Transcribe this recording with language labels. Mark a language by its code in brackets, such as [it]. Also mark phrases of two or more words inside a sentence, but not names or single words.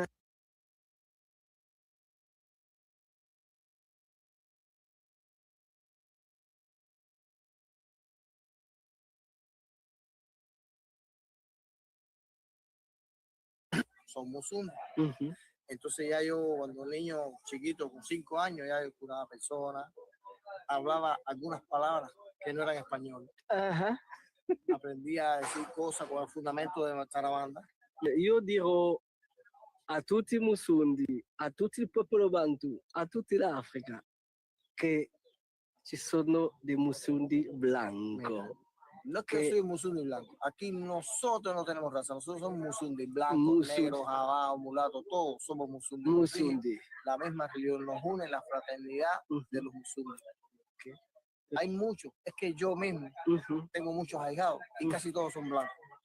[es] Son musulmanes. Ujú. Entonces ya yo, cuando un niño chiquito, con 5 años, ya yo curaba personas, hablaba algunas palabras que no eran español. Ajá. Aprendía a decir cosas con el fundamento de nuestra banda. [it] Io dirò a tutti i Musundi, a tutto il popolo Bantu, a tutta l'Africa, che ci sono dei Musundi blanco. [es] No es que yo soy musundi blanco. Aquí nosotros no tenemos raza. Nosotros somos musundi blancos, negros, jabados, mulatos, todos somos musundi. Musundi. La misma religión nos une, la fraternidad de los musundi. ¿Okay? Hay muchos. Es que yo mismo tengo muchos ahijados y casi todos son blancos.